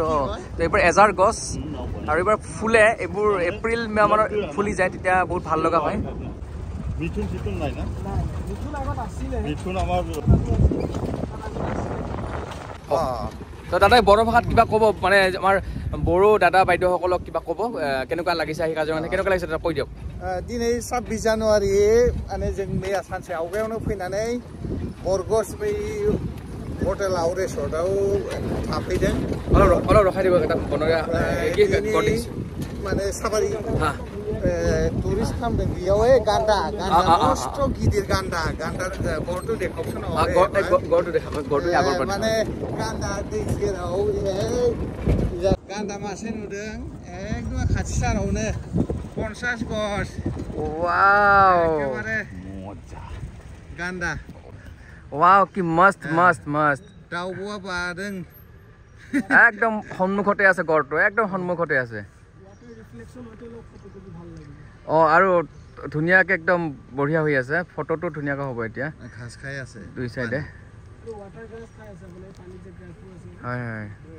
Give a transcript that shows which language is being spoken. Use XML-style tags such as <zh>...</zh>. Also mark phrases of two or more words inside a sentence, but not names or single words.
<as>এইবাৰ এজাৰ গছ আৰু এইবাৰ ফুলে, এইবোৰ এপ্ৰিল মে মানত ফুলি যায়, তেতিয়া বহুত ভাল লগা হয়। মিথুন চিথুন নাই না? মিথুন আগত আছিলে। মিথুন আমাৰ তো দাদাই বড়ো ভাষাত কিবা ক'ব, মানে আমাৰ বড়ো দাদা বাইদেউসকলক কিবা ক'ব, কেনেকুৱা লাগিছে আহি কাজিৰঙা, কেনেকুৱা লাগিছে দাদা কৈ দিয়ক।</as> <brx>दिनै 26 जानुवारि माने जों मैया सानसे आवगायावनो फैनानै बरगस बै हटेलाव रिसर्टआव थाफैदों।</brx> <as>অলপ ৰখাই দিব এটা বনৰীয়া</as> <brx>माने साफारि टुरिस्ट खालामदों बेयाव गान्दा मस्त' गिदिर गान्दा गरटु देखावसन माने गान्दा दै सेराव गान्दा मासे नुदों एकदम खाथिथारावनो 50 गज। वाव गान्दा</brx> <as>वाव কি মস্ত মস্ত মস্ত</as> <brx>दाउब'आ बादों</brx> <as>একদম সন্মুখতে আছে, গড়টো একদম সন্মুখতে আছে। আৰু ধুনীয়াকৈ একদম বঢ়িয়া হৈ আছে, ফটোটো ধুনীয়াকৈ হ'ব। এতিয়া ঘাস খাই আছে দুই চাইডে। হয় হয়</as>